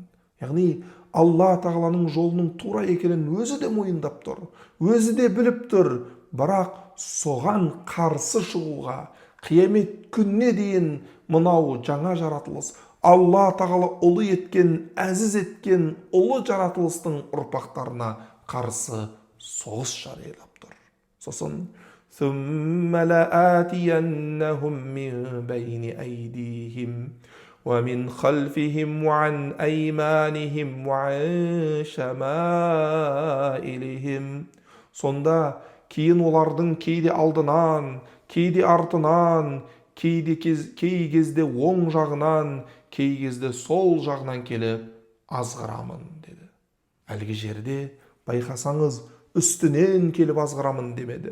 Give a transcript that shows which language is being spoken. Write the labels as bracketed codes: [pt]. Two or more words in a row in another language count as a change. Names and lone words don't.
[kk] Яғни Алла тағаланың жолының тура екенін өзі де мойындап тұр, өзі де біліп тұр, бірақ соған қарсы шығуға, қиямет күнне дейін мынау жаңа жаратылыс, Алла тағала ұлы еткен, әзіз еткен ұлы жаратылыстың ұрпақтарына қарсы соғыс жариялап тұр. [ar] Сосын ثم لآتينهم من بين أيديهم ومن خلفهم وعن أيمانهم وعن شمائلهم. [kk] Сонда кейін олардың кейде алдынан, кейде артынан, кей кезде оң жағынан, кей кезде сол жағынан келіп азғырамын деді. Әлгі жерде байқасаңыз, үстінен келіп азғырамын демеді.